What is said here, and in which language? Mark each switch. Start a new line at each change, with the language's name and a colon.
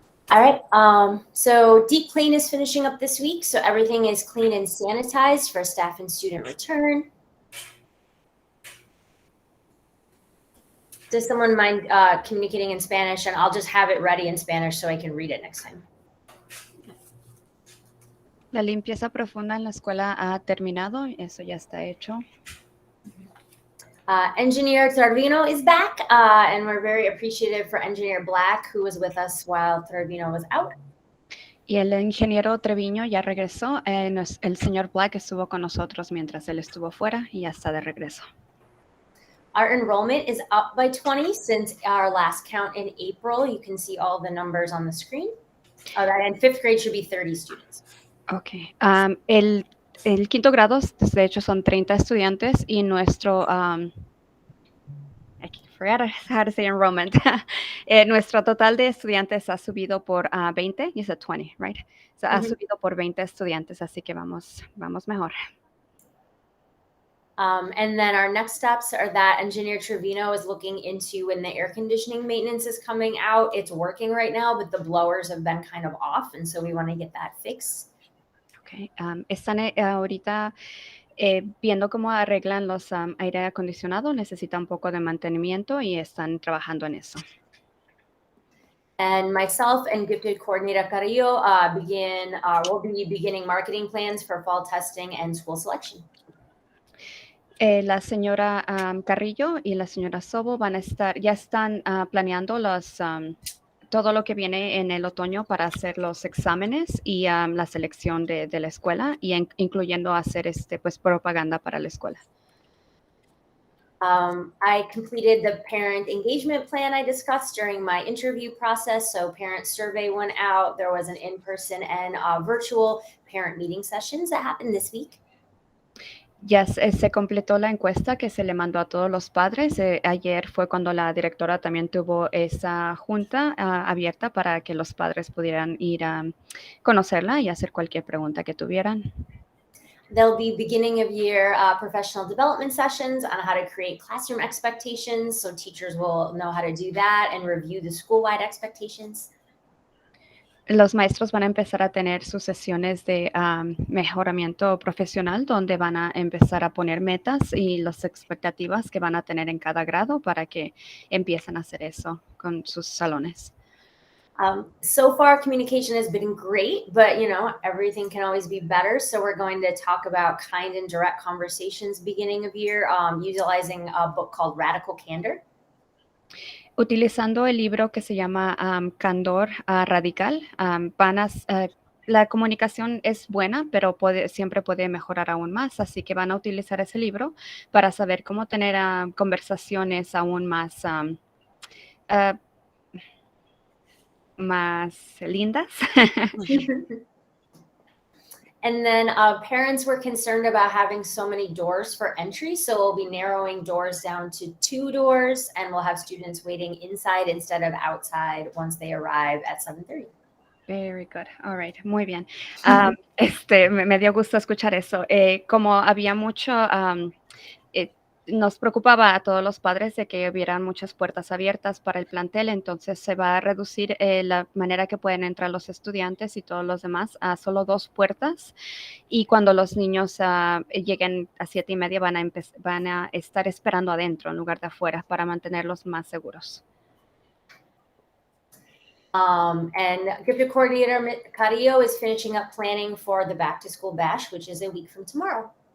English: All right, so deep clean is finishing up this week, so everything is clean and sanitized for staff and student return. Does someone mind communicating in Spanish? And I'll just have it ready in Spanish so I can read it next time.
Spanish: La limpieza profunda en la escuela ha terminado. Eso ya está hecho.
English: Engineer Trevino is back, and we're very appreciative for Engineer Black, who was with us while Trevino was out.
Spanish: Y el ingeniero Treviño ya regresó. El señor Black estuvo con nosotros mientras él estuvo fuera y ya está de regreso.
English: Our enrollment is up by 20 since our last count in April. You can see all the numbers on the screen. And fifth grade should be 30 students. Ok.
Spanish: El quinto grado, de hecho, son 30 estudiantes y nuestro...
English: I forgot how to say enrollment.
Spanish: Nuestro total de estudiantes ha subido por 20.
English: You said 20, right?
Spanish: So, ha subido por 20 estudiantes, así que vamos mejor.
English: And then our next steps are that Engineer Trevino is looking into when the air conditioning maintenance is coming out. It's working right now, but the blowers have been kind of off, and so we want to get that fixed. Okay.
Spanish: Están ahorita viendo cómo arreglan los aire acondicionado. Necesita un poco de mantenimiento y están trabajando en eso.
English: And myself and Gifted Coordinator Carrillo will be beginning marketing plans for fall testing and school selection.
Spanish: La señora Carrillo y la señora Sobo ya están planeando todo lo que viene en el otoño para hacer los exámenes y la selección de la escuela, y incluyendo hacer pues propaganda para la escuela.
English: I completed the parent engagement plan I discussed during my interview process. So parent survey went out. There was an in-person and virtual parent meeting sessions that happened this week.
Spanish: Ya se completó la encuesta que se le mandó a todos los padres. Ayer fue cuando la directora también tuvo esa junta abierta para que los padres pudieran ir a conocerla y hacer cualquier pregunta que tuvieran.
English: There'll be beginning of year professional development sessions on how to create classroom expectations. So teachers will know how to do that and review the school-wide expectations.
Spanish: Los maestros van a empezar a tener sus sesiones de mejoramiento profesional, donde van a empezar a poner metas y las expectativas que van a tener en cada grado para que empiecen a hacer eso con sus salones.
English: So far, communication has been great, but everything can always be better. So we're going to talk about kind and direct conversations beginning of year, utilizing a book called Radical Candor.
Spanish: Utilizando el libro que se llama Candor Radical, la comunicación es buena, pero siempre puede mejorar aún más, así que van a utilizar ese libro para saber cómo tener conversaciones aún más más lindas.
English: And then parents were concerned about having so many doors for entry. So we'll be narrowing doors down to 2 doors, and we'll have students waiting inside instead of outside once they arrive at 7:30. Very good. All right.
Spanish: Muy bien. Me dio gusto escuchar eso. Como había mucho, nos preocupaba a todos los padres de que hubieran muchas puertas abiertas para el plantel, entonces se va a reducir la manera que pueden entrar los estudiantes y todos los demás a solo 2 puertas. Y cuando los niños lleguen a 7:30 van a estar esperando adentro en lugar de afuera para mantenerlos más seguros.
English: And Gifted Coordinator Carrillo is finishing up planning for the Back to School Bash, which is a week from tomorrow.